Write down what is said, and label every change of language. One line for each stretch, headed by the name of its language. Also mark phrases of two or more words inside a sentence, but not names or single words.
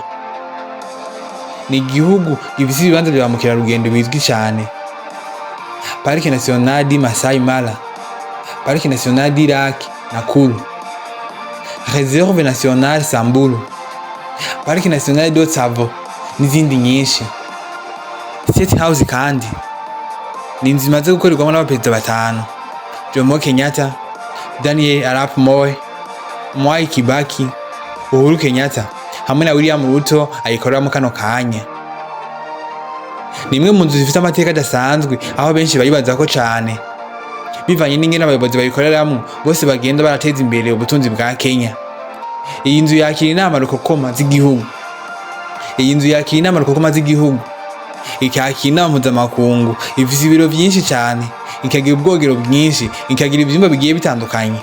Rundi: Ni igihugu gifise ibibanza bya mukerarugendo bizwi cyane: Parike Nationale di Masai Mara, Parike Nationale di Lake Nakuru, Reserve Nationale Samburu, Parike Nationale do Tsavo n'izindi nyinshi. State House kandi ni inzu imaze gukorerwamo n'abaperezida 5: Jomo Kenyatta, Daniel Arap Moi, Mwai Kibaki, Uhuru Kenyatta hamwe na William Ruto ayikoreramo kano kanya. Ni imwe mu nzu zifite amateka adasanzwe, aho benshi bayibaza ko cyane bivanye n'ingene abayobozi bayikoreramo bose bagenda barateza imbere ubutunzi bwa Kenya. Iyi nzu yakira inama rukokoma z'igihugu. Ikakira inama mpuzamakungu, ifise ibiro byinshi cyane, ikagira ubwogero bwinshi, ikagira ibyumba bigiye bitandukanye.